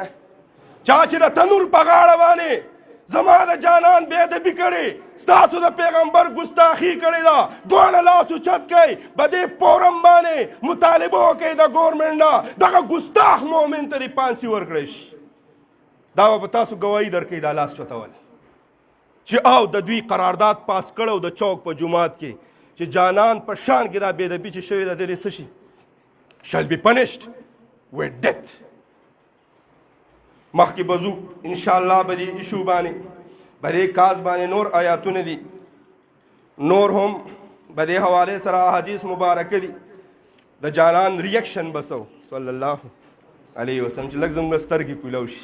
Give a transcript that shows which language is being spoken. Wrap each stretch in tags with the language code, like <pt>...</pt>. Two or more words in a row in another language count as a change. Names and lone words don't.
<ps>چا چې د تنور په غاړه باندې زما د جانان بې ادبي کړې، ستاسو د پیغمبر ګستاخي کړې ده، دواړه لاس اوچت کړئ، په دې فورم باندې مطالبه وکړئ د ګورمنټ نه دغه ګستاخ مؤمن ته دې فانسي ورکړی شي. دا به په تاسو ګواهي درکوي دا لاس چوتول چې او د دوی قرارداد پاس کړی د چوک په جومات کې چې جانان په شان کې دا بې ادبي چې شوې ده د دې څه شي</ps> <en>shall be punished with death.</en> <ps>مخکې به ځو انشاءالله به دې ایشو باندې به دې کاز باندې نور آیاتونه دي، نور هم به دې حوالې سره احادیث مبارکه دي. د جانان ریاکشن به څه</ps> <ar>صلی الله علیه وسلم</ar> <ps>چې لږ زموږ سترګې کولاو شي.</ps>